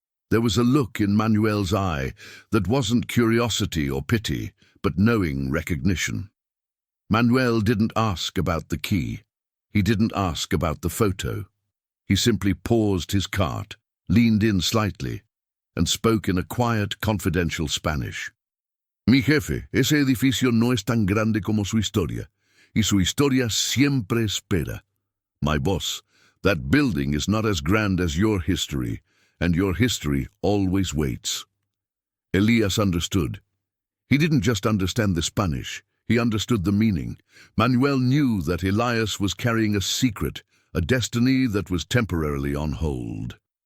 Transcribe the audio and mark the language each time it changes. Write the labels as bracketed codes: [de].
[en] There was a look in Manuel's eye that wasn't curiosity or pity, but knowing recognition. Manuel didn't ask about the key. He didn't ask about the photo. He simply paused his cart, leaned in slightly, and spoke in a quiet, confidential Spanish. [es] Mi jefe, ese edificio no es tan grande como su historia, y su historia siempre espera. [en] My boss, that building is not as grand as your history, and your history always waits. Elias understood. He didn't just understand the Spanish, he understood the meaning. Manuel knew that Elias was carrying a secret, a destiny that was temporarily on hold.